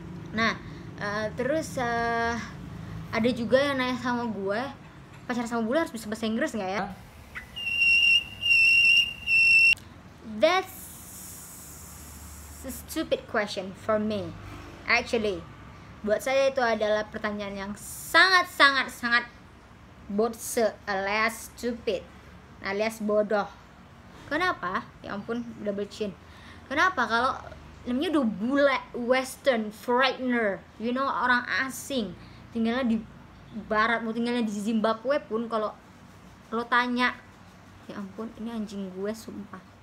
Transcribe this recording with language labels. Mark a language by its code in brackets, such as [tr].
[id] Nah terus ada juga yang nanya sama gue, pacaran sama bule harus bisa bahasa Inggris nggak ya? [en] That's a stupid question for me. Actually, [id] buat saya itu adalah pertanyaan yang sangat botse alias [en] stupid, [id] alias bodoh. Kenapa? Ya ampun, double chin. Kenapa? Kalau namanya udah bule, western, foreigner, [en] you know, [id] orang asing, tinggalnya di barat, mau tinggalnya di Zimbabwe pun, kalau lo tanya, ya ampun, ini anjing gue sumpah.